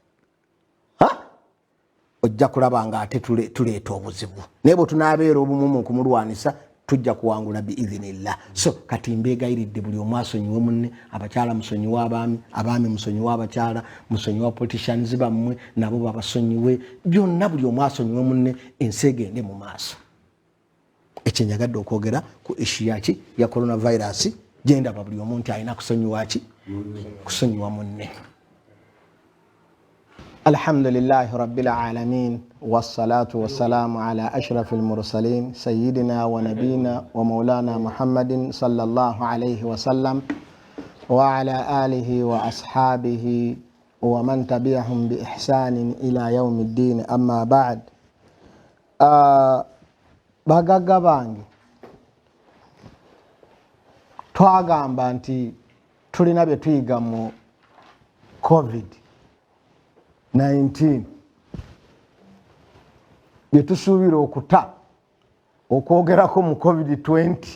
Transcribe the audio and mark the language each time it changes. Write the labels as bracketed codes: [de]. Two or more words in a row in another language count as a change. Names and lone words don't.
[lg] ojja kulaba nga ate tuleeta obuzibu naye bwe tunaabeera obumu mu kumulwanisa tujja kuwangula biidhinillah so kati mbeegayiridde buli omu asonyiwe munne abakyala musonyiwe abaami musonyiwe abakyala musonyiwe politicians bammwe nabo babasonyiwe byonna buli omu asonyiwe munne ensi egende mu maaso ekyenjagadde okwogera ku issue yaki ya coronavirus gyendaba buli omu nti alina kusonyiwa ki kusonyiwa munne [ar] الحمد لله رب العالمين والصلاة والسلام على أشرف المرسلين سيدنا ونبينا ومولانا محمد صلى الله عليه وسلم وعلى آله وأصحابه ومن تبعهم بإحسان إلى يوم الدين أما بعد [lg] bagagga bange twagamba nti tulina bye tuyiga mu COVID-19 bye tusuubira okuta okwogerako mu COVID-20